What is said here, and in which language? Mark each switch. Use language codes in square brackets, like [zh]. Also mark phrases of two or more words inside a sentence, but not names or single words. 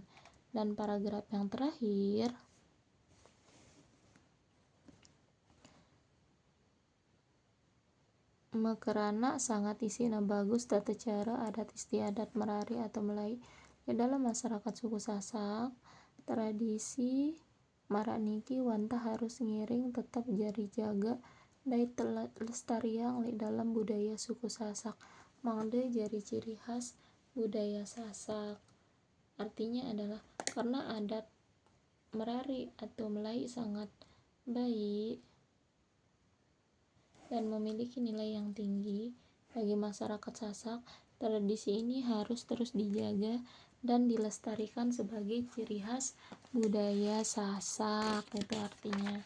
[id] Dan paragraf yang terakhir, [sas] mekerana sangat isina bagus tata cara adat istiadat merari atau Melayu di dalam masyarakat suku Sasak, tradisi marak niki wanta harus ngiring tetap jari jaga dait lestariang li dalam budaya suku Sasak, mangde jari ciri khas budaya Sasak. [id] Artinya adalah karena adat merari atau Melayu sangat baik dan memiliki nilai yang tinggi bagi masyarakat Sasak, tradisi ini harus terus dijaga dan dilestarikan sebagai ciri khas budaya Sasak, itu artinya.